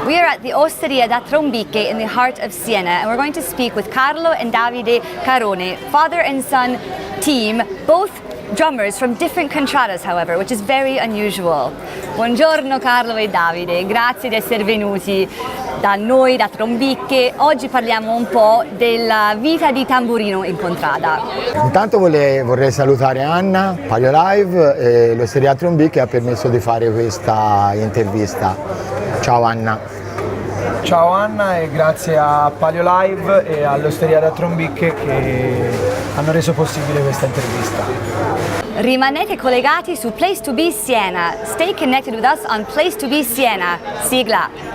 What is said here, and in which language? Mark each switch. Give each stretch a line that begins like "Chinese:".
English: We are at the Osteria da Trombicche in the heart of Siena, and we're going to speak with Carlo and Davide Carone, father and son team, both drummers from different contradas, however, which is very unusual.
Italian: Buongiorno Carlo e Davide, grazie di essere venuti da noi, da Trombicche. Oggi parliamo un po' della vita di tamburino in contrada. Intanto vorrei salutare Anna, Palio Live e l'Osteria Trombicche che ha permesso di fare questa intervista. Ciao Anna. Ciao Anna e grazie a Palio Live e all'Osteria da Trombicche che hanno reso possibile questa intervista. Rimanete collegati su Place to Be Siena.
English: Stay connected with us on Place to Be Siena. Sigla.